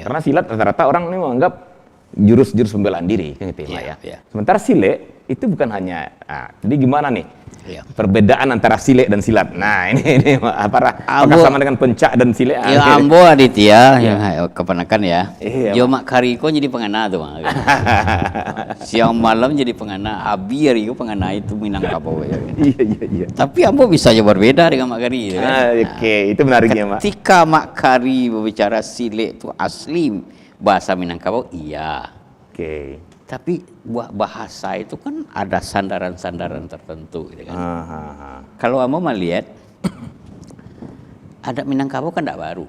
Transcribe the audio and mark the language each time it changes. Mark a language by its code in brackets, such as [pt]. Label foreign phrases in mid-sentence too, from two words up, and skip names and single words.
[id] Karena silat rata-rata orang ini menganggap jurus-jurus pembelaan diri kan gitu ya. Yeah. Sementara Silek itu bukan hanya jadi gimana nih? Yeah. Perbedaan antara Silek dan silat. Nah, ini apakah sama dengan pencak dan Silek? [min] Ya ambo Aditya yang keponakan ya. Iya, Jo Mak Kariko jadi pengana tuh, Mak. Siang malam jadi pengana, abi hari itu pengana itu Minangkabau ya. [id] Iya. Tapi ambo bisa aja berbeda dengan Mak Kari ya, kan? Oke, itu menariknya, Mak. Ketika Mak Kari berbicara Silek itu asli bahasa Minangkabau, iya. Oke. Tapi buah bahasa itu kan ada sandaran-sandaran tertentu gitu kan. Kalau kamu melihat adat Minangkabau kan tidak baru.